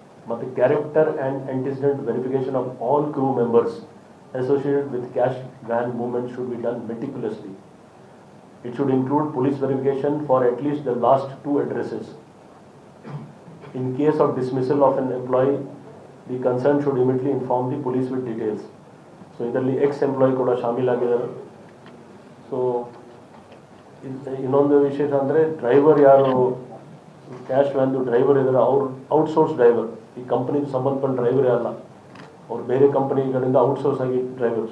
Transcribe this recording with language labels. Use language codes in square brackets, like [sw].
[en] ಮತ್ತು character and antecedent verification of all crew members associated with cash van movement should be done meticulously. It should include police verification for at least the last 2 addresses. In case of dismissal of an employee, the concerned should immediately inform the police with details. [kn] So ಇದರಲ್ಲಿ ex-employee ಕೂಡ ಶಾಮೀಲಾಗಿದ್ದಾರೆ. So ಇನ್ನೊಂದು ವಿಶೇಷ ಅಂದರೆ driver ಯಾರು cash ವ್ಯಾನ್ದು driver ಇದ್ದಾರೆ ಅವ್ರು outsource driver, ಈ ಕಂಪ್ನಿಗೆ ಸಂಬಂಧಪಟ್ಟ ಡ್ರೈವರೇ ಅಲ್ಲ, ಅವ್ರು ಬೇರೆ ಕಂಪ್ನಿಗಳಿಂದ ಔಟ್ಸೋರ್ಸ್ ಆಗಿ ಡ್ರೈವರ್.